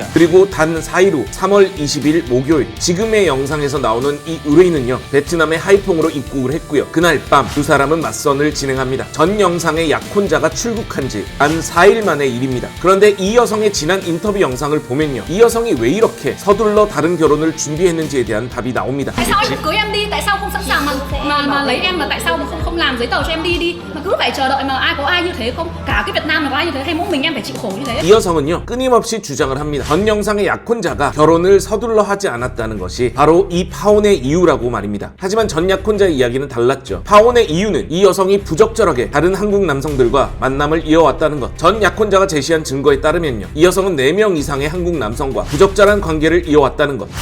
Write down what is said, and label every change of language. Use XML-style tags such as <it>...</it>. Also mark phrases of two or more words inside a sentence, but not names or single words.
<ko>그리고 단 4일 후 3월 20일 목요일, 지금의 영상에서 나오는 이 의뢰인은요, 베트남의 하이퐁으로 입국을 했고요, 그날 밤 두 사람은 맞선을 진행합니다. 전 영상의 약혼자가 출국한 지 단 4일 만의 일입니다. 그런데 이 여성의 지난 인터뷰 영상을 보면요, 이 여성이 왜 이렇게 서둘러 다른 결혼을 준비했는지에 대한 답이 나옵니다.</ko> <vi>Tại sao anh cưới em đi? Tại sao không sẵn sàng mà lấy em, mà tại sao mà không làm giấy tờ cho em đi mà cứ phải chờ đợi, mà ai có ai như thế không? Cả cái Việt Nam là có ai như thế hay mỗi mình em phải chịu khổ như thế?</vi> <ko>이 여성은요, 끊임없이 주장을 합니다. 전 영상의 약혼자가 결혼을 서둘러 하지 않았다는 것이 바로 이 파혼의 이유라고 말입니다. 하지만 전 약혼자의 이야기는 달랐죠. 파혼의 이유는 이 여성이 부적절하게 다른 한국 남성들과 만남을 이어왔다는 것. 전 약혼자가 제시한 증거에 따르면요, 이 여성은 4명 이상의 한국 남성과 부적절한 적절한 관계를 이어왔다는 것.</ko>